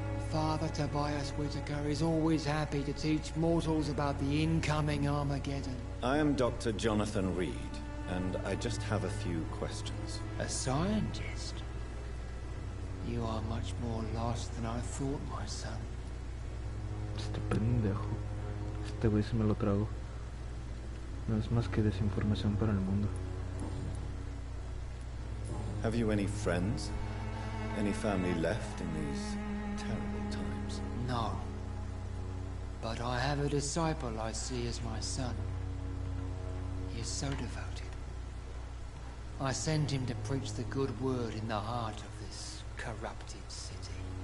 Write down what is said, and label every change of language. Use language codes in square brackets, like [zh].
[en] Father Tobias Whitaker is always happy to teach mortals about the incoming Armageddon. I am Dr. Jonathan Reed, and I just have a few questions. A scientist? You are much more lost than I thought, my son. [es] Este pendejo. Este güey se me lo trago. No es más que desinformación para el mundo. [en] Have you any friends? Any family left in these terrible times? No. But I have a disciple I see as my son. He is so devoted. I send him to preach the good word in the heart of this corrupted city.